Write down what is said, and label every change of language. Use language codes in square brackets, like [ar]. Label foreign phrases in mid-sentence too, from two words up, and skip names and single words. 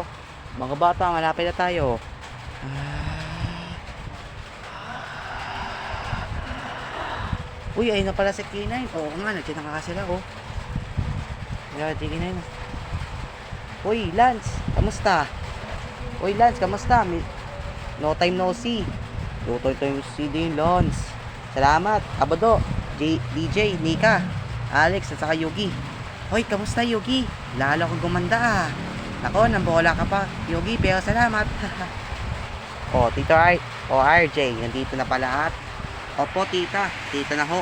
[tl] Mga bata, malapit na tayo. Uy, ayun na pala si K9. Oo nga, nandiyan na sila Kaya, K9. Uy, Lance, kamusta? [en] No time no see. [tl] Luto ito yung CD yung Lance. Salamat. Abado, DJ, Nika, Alex, at saka Yogi. Uy, kamusta Yogi? Lalo kong gumanda Nako, nambola ka pa, Yogi, pero salamat. Tito RJ, nandito na pala at opo, tita na ho.